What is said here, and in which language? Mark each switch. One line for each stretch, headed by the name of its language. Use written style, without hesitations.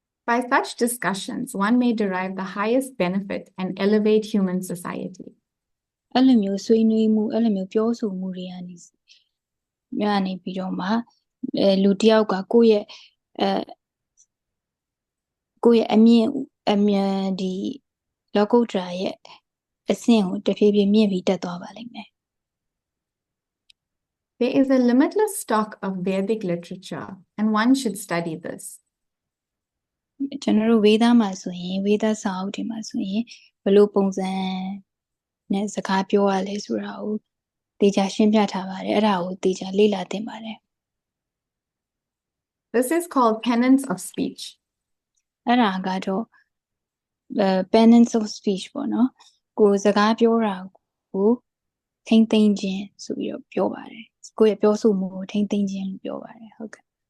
English: By such discussions, one may derive the highest benefit and elevate human society.
Burmese: အဲ့လိုမျိုးဆွေးနွေးမှုအဲ့လိုမျိုးပြောဆိုမှုတွေကနေပြီးတော့မှလူတစ်ယောက်ကကိုယ့်ရဲ့အမြင်ဒီလောကုတ္တရာရဲ့အဆင့်ကိုတဖြည်းဖြည်းမြင့်ပြီးတက်သွားပါလိမ့်မယ်
English: There is a limitless stock of Vedic literature, and one should study this.
Burmese: ကျွန်တော်တို့ဝေဒမှာဆိုရင်ဝေဒစာအုပ်တွေမှာဆိုရင်ဘယ်လိုပုံစံနဲ့စကားပြောရလဲဆိုတာကိုတေချာရှင်းပြထားပါတယ်အဲ့ဒါကိုတေချာလေ့လာသင်ပါတယ်
English: This is called penance of speech.
Burmese: အဲ့ဒါကတော့
English: penance of speech
Burmese: ပေါ့နော်ကိုစကားပြောတာကိုထိမ့်သိမ့်ခြင်းဆိုပြီးတော့ပြောပါတယ်ကိုရဲ့ပြောဆိုမှုကိုထိမ့်သိမ့်ခြင်းလို့ပြောပါတယ်ဟုတ်ကဲ့